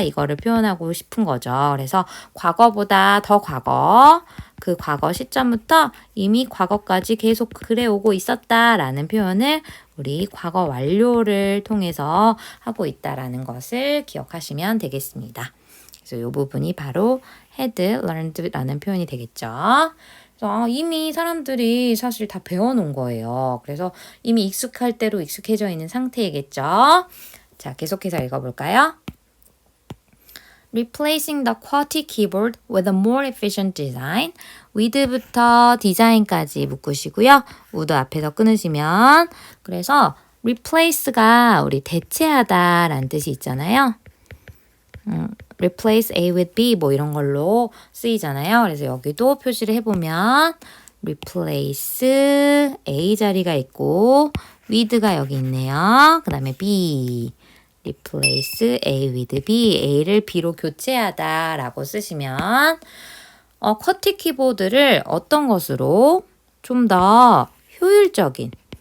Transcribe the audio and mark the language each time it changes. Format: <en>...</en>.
<ko>이거를 표현하고 싶은 거죠. 그래서 과거보다 더 과거, 그 과거 시점부터 이미 과거까지 계속 그래오고 있었다라는 표현을 우리 과거 완료를 통해서 하고 있다라는 것을 기억하시면 되겠습니다. 그래서 이 부분이 바로</ko> <en>had learned</en> <ko>라는 표현이 되겠죠. 그래서 이미 사람들이 사실 다 배워놓은 거예요. 그래서 이미 익숙할 대로 익숙해져 있는 상태이겠죠. 자, 계속해서 읽어볼까요?</ko> <en>Replacing the QWERTY keyboard with a more efficient design.</en> <ko>with부터 디자인까지 묶으시고요. would 앞에서 끊으시면, 그래서 replace가 우리 대체하다 라는 뜻이 있잖아요.</ko> <en>replace A with B</en> <ko>뭐 이런 걸로 쓰이잖아요. 그래서 여기도 표시를 해보면 replace A 자리가 있고 with가 여기 있네요. 그 다음에 B,</ko> <en>replace A with B,</en> <ko>A를 B로 교체하다 라고 쓰시면 쿼티 키보드를 어떤 것으로 좀 더 효율적인,</ko>